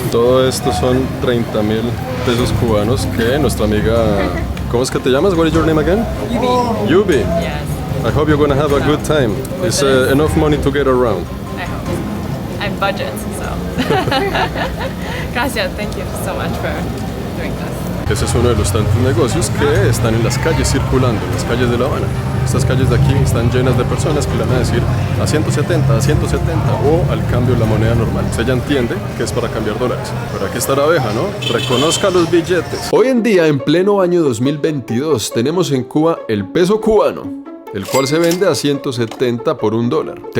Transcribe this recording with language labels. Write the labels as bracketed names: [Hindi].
[Spanish] Todo esto son 30.000 pesos cubanos que nuestra amiga... ¿Cómo es que te llamas? [English] What is your name again? [Spanish] Yubi. Yubi. [English] Yes. I hope you're gonna have a good time. It's enough money to get around. I hope. I'm budget, so. [Spanish] Gracias, [English] thank you so much for doing this. [Spanish] Ese es uno de los tantos negocios que están en las calles circulando, en las calles de La Habana. Estas calles de aquí están llenas de personas que le van a decir a 170, a 170 o al cambio de la moneda normal. Usted ya entiende que es para cambiar dólares. Pero aquí está la abeja, ¿no? Reconozca los billetes. Hoy en día, en pleno año 2022, tenemos en Cuba el peso cubano, el cual se vende a 170 por $1.